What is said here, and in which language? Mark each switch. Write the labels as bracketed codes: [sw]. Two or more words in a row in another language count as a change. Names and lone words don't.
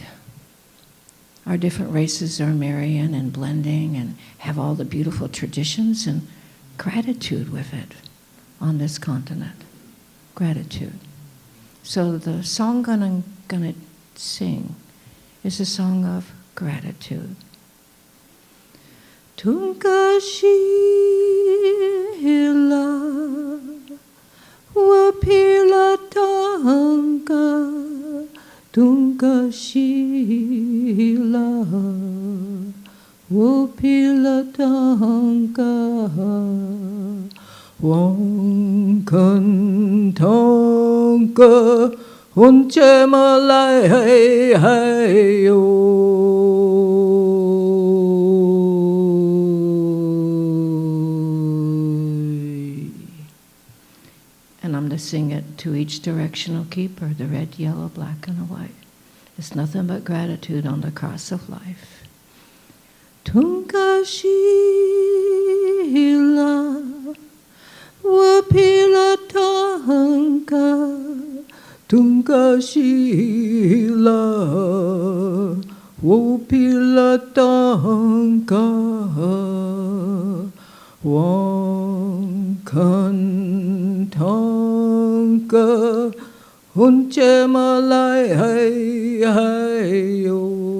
[en] Our different races are marrying and blending and have all the beautiful traditions and gratitude with it on this continent. Gratitude. So the song I'm going to sing is a song of gratitude. [lkt] Tunkashila Wapila Tanka Tunkashila Wapila Tanka Wankan Tanka Unchemalai Hayo. [en] And I'm to sing it to each directional keeper, the red, yellow, black, and the white. It's nothing but gratitude on the cross of life. [lkt] Tunkashila Wapila Tanka Tunkashila Wapila Tanka Wankan Tanka Unchemalai Hayo.